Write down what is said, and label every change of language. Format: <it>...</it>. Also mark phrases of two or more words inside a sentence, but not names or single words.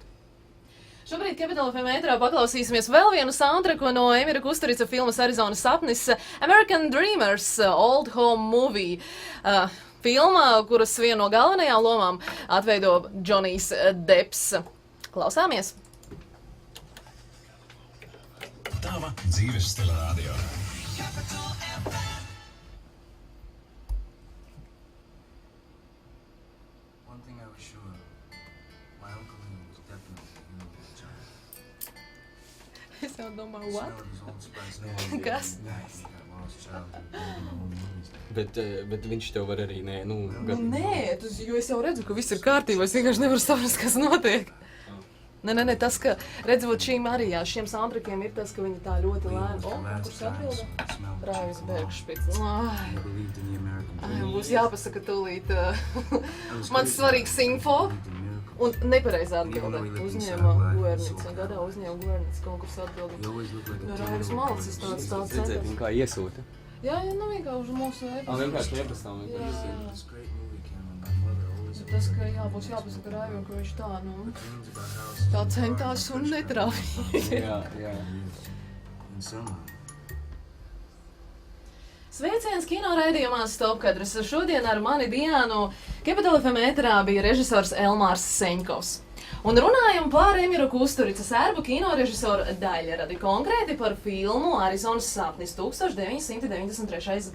<lv>Šobrīd Capital FM ēterā paklausīsimies vēl vienu soundtracku no Emira Kusturica filmas Arizonas sapnis American Dreamers Old Home Movie. Filma, kuras vienu no galvenajām lomām atveido Džonijs Depps. Klausāmies! Tava dzīves stila radio.</lv> <en>One thing I was sure of, my uncle was definitely a hero of the child.</en> <lv>Es jau domāju,</lv> <en>what? Smell of his old spice.</en> <lv>Kas?</lv> <en>Nice. That lost childhood. Building my own movies.</en> <lv>Bet viņš tev var arī nē, Nē, jo es jau redzu, ka viss ir kārtībā, es vienkārši nevaru saprast, kas notiek. Nē, tas, ka redzot šīm arī, jā, šiem soundtrackiem ir tas, ka viņi tā ļoti lēni. Kurš atbilda? Raivis Bergšpits.</lv> <en>I believed in the American dream.</en> <lv>Būs jāpasaka tūlīt. Man svarīgs info. Un nepareizā atbilde. Uzņēma Guernica. Gadā uzņēma Guernica konkursu atbildi.</lv> <en>You always look like a</en> <lv>Raivis Malcis tāds Redzēt, centrs. viņa kā iesūta. Jā, vienkārši mūsu Vienkārši ieprasām.</lv> <en>This great movie, Cameron. My mother always</en> <lv>Tas, ka būs jāpasaka Raivim, ka viņš tā,</lv> <en>dreams about houses.</en> <lv>tā centās un netrāvīja. Jā.</lv> <en>In summer.</en> <lv>Sveiciens kino raidījumā Stopkadrs. Šodien ar mani Diānu Capital FM ēterā bija režisors Elmārs Seņkovs. Un runājam par Emiru Kusturica sērbu kinorežisoru daļradi, konkrēti par filmu Arizonas sapnis 1993.</lv>